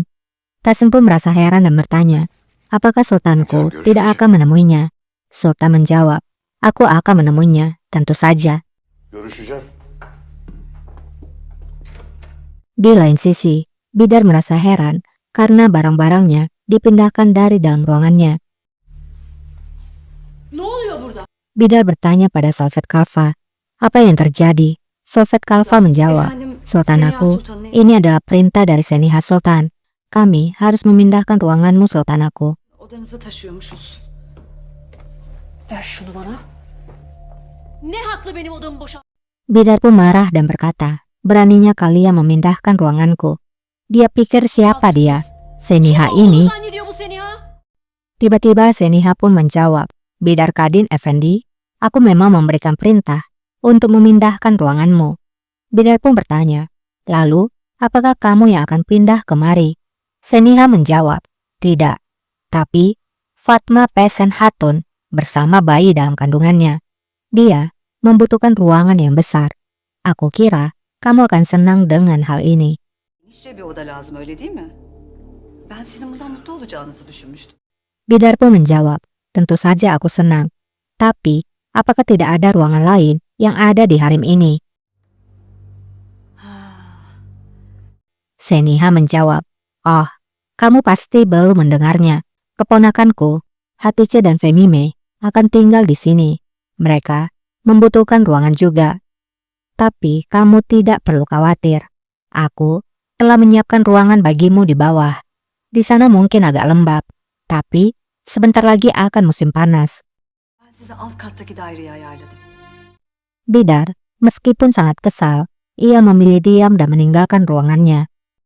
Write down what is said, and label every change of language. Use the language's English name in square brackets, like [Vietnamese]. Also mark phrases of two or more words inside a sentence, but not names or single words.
[Indonesian] Tahsin pun merasa heran dan bertanya, "Apakah Sultanku tidak akan menemuinya?" Sultan menjawab, "Aku akan menemuinya, tentu saja." [Turkish] Görüşeceğim. [Indonesian] Di lain sisi, Bidar merasa heran karena barang-barangnya dipindahkan dari dalam ruangannya. [Turkish] Ne oluyor burada? [Indonesian] Bidar bertanya pada Solvet Kalfa, "Apa yang terjadi?" Solvet Kalfa menjawab, "Sultan aku, ini adalah perintah dari Seniha Sultan. Kami harus memindahkan ruanganmu, Sultan aku." [Turkish] Odanızı taşıyormuşuz. Ver şunu bana. Ne haklı benim odamı boşalt? [Indonesian] Bidar pun marah dan berkata, "Beraninya kalian memindahkan ruanganku. Dia pikir siapa dia? Seniha ini?" [Turkish] Zannediyor bu seni ha? [Indonesian] Tiba-tiba Seniha pun menjawab, "Bidar Kadin Effendi, aku memang memberikan perintah untuk memindahkan ruanganmu." Bidar pun bertanya, "Lalu, apakah kamu yang akan pindah kemari?" Seniha menjawab, "Tidak, tapi Fatma Pesen Hatun bersama bayi dalam kandungannya. Dia membutuhkan ruangan yang besar. Aku kira kamu akan senang dengan hal ini." [Turkish] İşçe bir oda lazım öyle değil mi? Ben sizin bundan mutlu olacağınızı düşünmüştüm. [Indonesian] Bidar pun menjawab, "Tentu saja aku senang. Tapi, apakah tidak ada ruangan lain yang ada di harem ini?" Seniha menjawab, "Oh, kamu pasti belum mendengarnya. Keponakanku, Hatice dan Femime akan tinggal di sini. Mereka membutuhkan ruangan juga. Tapi kamu tidak perlu khawatir. Aku telah menyiapkan ruangan bagimu di bawah. Di sana mungkin agak lembab, tapi sebentar lagi akan musim panas." [Turkish] Ben size alt kattaki daireyi ayarladım. [Indonesian] Bidar, meskipun sangat kesal, ia memilih diam dan meninggalkan ruangannya.